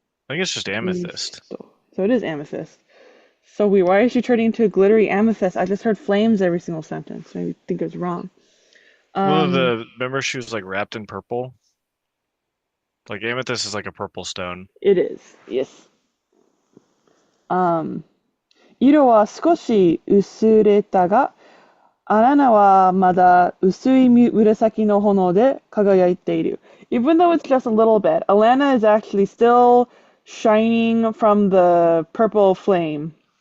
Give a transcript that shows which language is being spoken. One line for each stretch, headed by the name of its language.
English: I think it's just amethyst. So it is amethyst. So weird. Why is she turning into a glittery amethyst? I just heard flames every single sentence. Maybe think it was wrong. Remember she was like wrapped in purple? Like amethyst is like a purple stone. It is. Yes.
Japanese: 色は少し薄れたが、アラナはまだ薄い紫の炎で輝いている。
English: Even though it's just a little bit, Alanna is actually still shining from the purple flame.